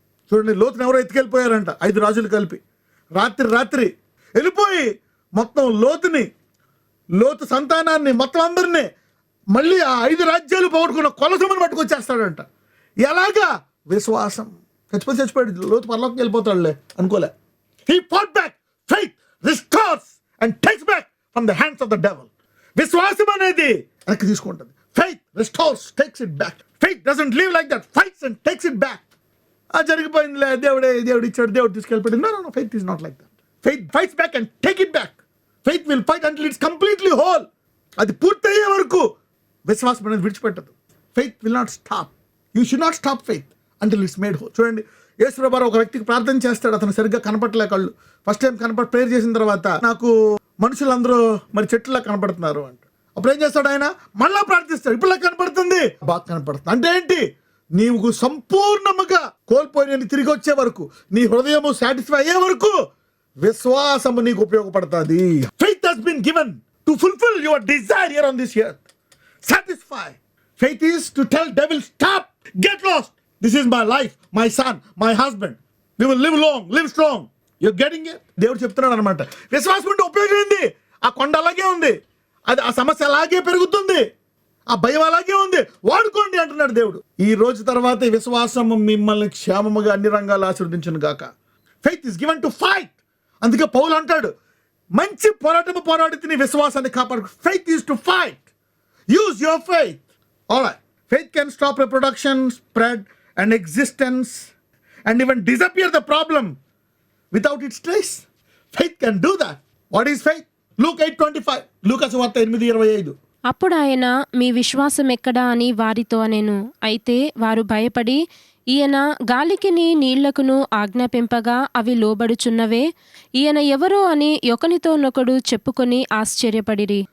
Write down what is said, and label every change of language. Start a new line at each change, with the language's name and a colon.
Telugu: చూడండి, లోతుని ఎవరో ఎత్తుకెళ్ళిపోయారంట, 5 రాజులు కలిపి రాత్రి వెళ్ళిపోయి మొత్తం లోతు సంతానాన్ని, మొత్తం అందరినీ మళ్ళీ ఆ 5 రాజ్యాలు పోగొట్టుకున్న కొలసమని పట్టుకొచ్చేస్తాడంట. ఎలాగా? విశ్వాసం. చచ్చిపోయాడు, లోతు పరలోకి వెళ్ళిపోతాడులే అనుకోలే.
English: He fought back. Faith restores and takes back from the hands of the devil.
Telugu: విశ్వాసం అనేది వెనక్కి తీసుకుంటుంది.
English: Faith restores, takes it back. Faith doesn't live like that. Fights and takes it back.
Telugu: జరిగిపోయిందిలే, దేవుడు ఇచ్చాడు, దేవుడు తీసుకెళ్ళిపోయాడు.
English: No, faith is not like that. Faith fights back and take it back. Faith will fight until it's completely whole.
Telugu: అది పూర్తయ్యే వరకు విశ్వాసం అనేది విడిచిపెట్టదు.
English: Faith will not stop. You should not stop faith until it's made whole.
Telugu: చూడండి, యేసు ప్రభువు ఒక వ్యక్తికి ప్రార్థన చేస్తాడు, అతను సరిగ్గా కనపడలే కళ్ళు. ఫస్ట్ టైం ప్రేయర్ చేసిన తర్వాత నాకు మనుషులందరూ మరి చెట్లులా కనపడుతున్నారు అంట. అప్పుడు ఏం చేస్తాడు ఆయన? మళ్ళా ప్రార్థిస్తాడు, ఇప్పుడు కనపడుతుంది, బాగా కనపడుతుంది. అంటే ఏంటి? నీవు సంపూర్ణముగా కోల్పోయిన తిరిగి వచ్చే వరకు, నీ హృదయము సాటిస్ఫై అయ్యే వరకు విశ్వాసము నీకు ఉపయోగపడుతుంది.
English: Faith has been given to fulfil your desire here on this earth. Satisfy. Faith is to tell devil stop, get lost. This is my life, my son, my husband. We will live long, live strong. You're getting it?
Telugu: దేవుడు చెప్తున్నాడు అనమాట. విశ్వాసం ఉంటే ఉపయోగం ఏంది? ఆ కొండ అలాగే ఉంది, అది ఆ సమస్య అలాగే పెరుగుతుంది, ఆ భయం అలాగే ఉంది, వాడుకోండి అంటున్నాడు దేవుడు. ఈ రోజు తర్వాత విశ్వాసము మిమ్మల్ని క్షేమముగా అన్ని రంగాలు ఆశీర్వదించును గాక.
English: Faith is given to fight.
Telugu: అందుకే పౌలు అంటాడు, మంచి పోరాటము పోరాడితే నీ విశ్వాసాన్ని కాపాడు.
English: Faith is to fight. Use your faith. Alright. Faith can stop reproduction, spread, and existence, and even disappear the problem without its trace. Faith can do that. What is faith? Luke 8:25.
Telugu: లూకాసు వార్త 8:25. అప్పుడు ఆయన, మీ విశ్వాసం ఎక్కడా అని వారితో అనెను. అయితే వారు భయపడి, ఈయన గాలికిని నీళ్లకును ఆజ్ఞాపింపగా అవి లోబడుచున్నవే, ఈయన ఎవరో అని ఒకనితోనొకడు చెప్పుకొని ఆశ్చర్యపడిరి.